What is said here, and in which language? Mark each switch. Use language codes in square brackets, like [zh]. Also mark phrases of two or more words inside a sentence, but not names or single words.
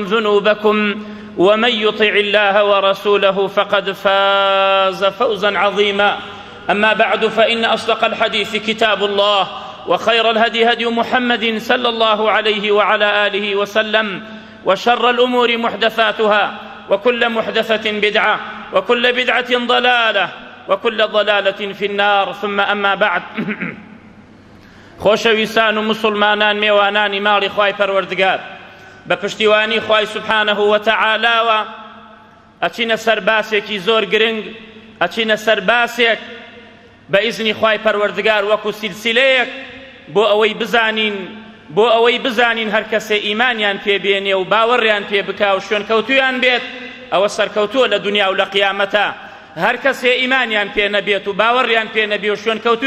[ar] ذنوبكم ومن يطع الله ورسوله فقد فاز فوزا عظيما أما بعد فإن أصدق الحديث كتاب الله وخير الهدي هدي محمد صلى الله عليه وعلى آله وسلم وشر الأمور محدثاتها وكل محدثة بدعة وكل بدعة ضلالة وكل ضلالة في النار ثم أما بعد [ckb] خۆشەویستان و مسلمانان میێوانانی ماڵی خوای پەروەردگار بە پشتیوانی خوای [ar] سوبحانەه وتەعالاوە [ckb] ئەچینە سەر باسێکی زۆر گرنگ ئەچینە سەر باسێک بە ئیزنی خوای پەروەردگار وەکو سیلسیلەیەک بۆ ئەوەی بزانین هەر کەسێ ئیمانیان پێبێنێ و باوەڕیان پێ بکا و شوێنکەوتویان بێت ئەوە سەرکەوتووە لە دنیا و لە قیامەتە هەر کەسێ ئیمانیان پێ نەبێت و باوەڕیان پێ نەبێ و شوێنکەوتووی